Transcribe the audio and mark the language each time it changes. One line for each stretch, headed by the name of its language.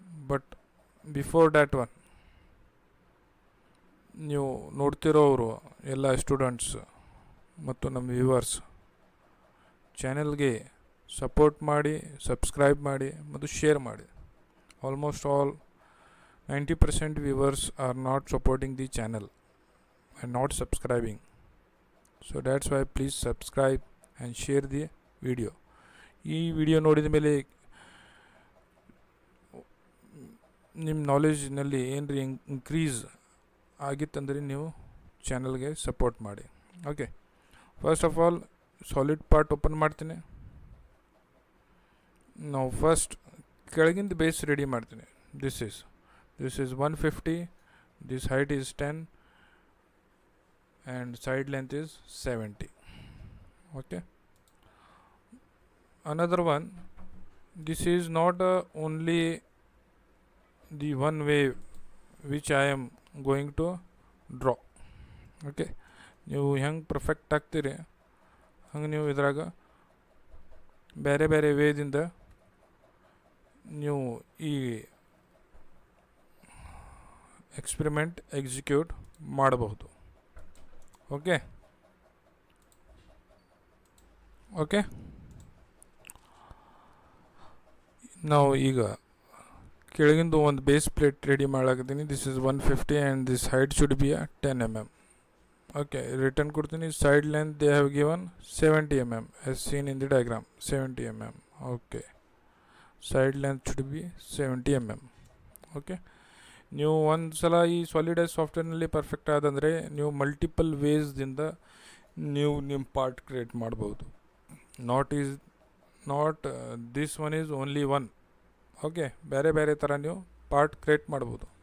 English: but before that one,
Kannada: ನೀವು ನೋಡ್ತಿರೋರು ಎಲ್ಲ students ಮತ್ತು ನಮ್ಮ ವ್ಯೂವರ್ಸ್ ಚಾನೆಲ್ಗೆ ಸಪೋರ್ಟ್ ಮಾಡಿ, ಸಬ್ಸ್ಕ್ರೈಬ್ ಮಾಡಿ ಮತ್ತು ಶೇರ್ ಮಾಡಿ.
English: Almost all 90% viewers are not supporting the channel and not subscribing. So that's why please subscribe and share the video.
Kannada: ಈ ವಿಡಿಯೋ ನೋಡಿದ ಮೇಲೆ ನಿಮ್ಮ ನಾಲೆಜ್ನಲ್ಲಿ ಏನ್ರಿ ಇನ್ಕ್ರೀಸ್ ಆಗಿತ್ತಂದರೆ ನೀವು ಚಾನಲ್ಗೆ ಸಪೋರ್ಟ್ ಮಾಡಿ. Okay, first of all solid part open ಮಾಡ್ತೀನಿ. ನಾವು ಫಸ್ಟ್ ಕೆಳಗಿಂದ ಬೇಸ್ ರೆಡಿ ಮಾಡ್ತೀನಿ.
English: This is 150, this height is 10 and side length is 70. Okay, another one, this is not only the one way which I am going to draw.
Kannada: Okay, ನೀವು ಹೆಂಗೆ perfect ಆಗ್ತೀರಿ ಹಂಗೆ ನೀವು ಇದ್ರಾಗ ಬೇರೆ ಬೇರೆ ವೇದಿಂದ ನೀವು ಈ ಎಕ್ಸ್ಪೆರಿಮೆಂಟ್ ಎಕ್ಸಿಕ್ಯೂಟ್ ಮಾಡಬಹುದು. ಓಕೆ ಓಕೆ ನಾವು ಈಗ ಕೆಳಗಿಂದು ಒಂದು base plate ready ಮಾಡಾಕತ್ತೀನಿ.
English: This is 150 and this height should be 10 mm.
Kannada: Okay, return ಕೊಡ್ತೀನಿ.
English: Side length they have given 70 mm as seen in the diagram, 70 mm. Okay, side length should be 70 mm.
Kannada: Okay, ನೀವು ಒಂದು ಸಲ ಈ ಸಾಲಿಡೈಸ್ ಸಾಫ್ಟ್ವೇರ್ನಲ್ಲಿ perfect ಆದಂದರೆ ನೀವು multiple ವೇಸ್ದಿಂದ ನೀವು ನಿಮ್ಮ part create ಮಾಡ್ಬೋದು.
English: Not this one is only one.
Kannada: Okay, ಬೇರೆ ಬೇರೆ ಥರ ನೀವು ಪಾರ್ಟ್ ಕ್ರಿಯೇಟ್ ಮಾಡ್ಬೋದು.